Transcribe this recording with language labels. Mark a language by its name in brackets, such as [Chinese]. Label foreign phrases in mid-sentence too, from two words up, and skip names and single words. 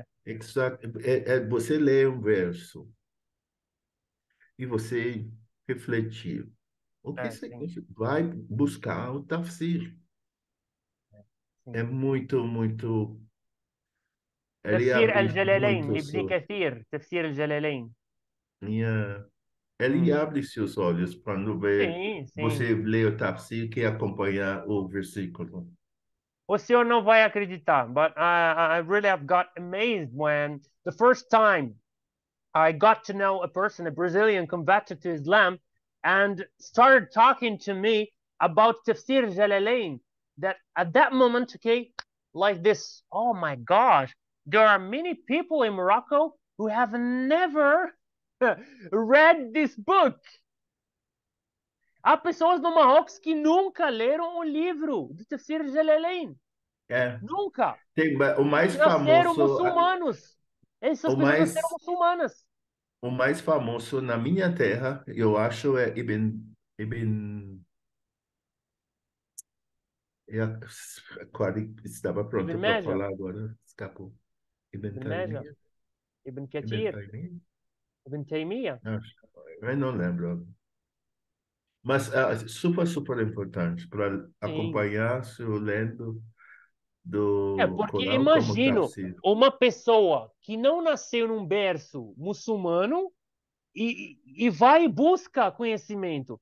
[Portuguese] Você lê um verso e você refletir. O que sim, significa? Vai buscar o tafsir. É sim. muito, muito. Ele تفسير abre الجلالين muito لابن كثير تفسير الجلالين. minha. Ele Hum. abre seus olhos quando vê Sim, sim. você lê o tafsir que acompanha o versículo. O senhor não vai acreditar, [English] but I really have got amazed when the first time I got to know a person, a Brazilian converted to Islam, and started talking to me about Tafsir Jalalain. That at that moment, okay, like this, oh my gosh, there are many people in Morocco who have never read this book. [Portuguese] Há pessoas no Marrocos que nunca leram o livro de Tafsir Jalalain. É, Nunca. o E mais nasceram famoso, muçulmanos. Essas o pessoas nasceram mais, muçulmanas. o mais famoso na minha terra, eu acho, é Ibn, eu quase estava Ibn pronto para Majah, falar agora, escapou. Ibn Ibn Majah, Taymiyyah? Ibn Ibn Kathir, Taymiyyah? Ibn Taymiyyah. Acho, eu não lembro. Mas super, super importante para Sim. acompanhar seu lendo É, do porque Corão como imagino tafsir. uma pessoa que não nasceu num berço muçulmano e vai e busca conhecimento.